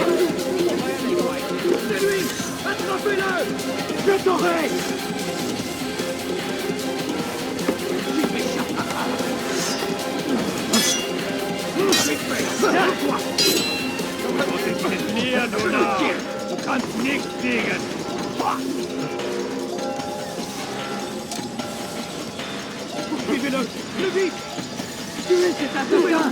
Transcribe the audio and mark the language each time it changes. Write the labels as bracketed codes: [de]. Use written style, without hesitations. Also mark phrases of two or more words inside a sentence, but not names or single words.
[fr] C'est lui! Attrapez-le! Je t'aurai! [de] Mir, du Narr! Du kannst nicht siegen! [fr] Poursuivez-le! Le vite! Tuez cet assassin!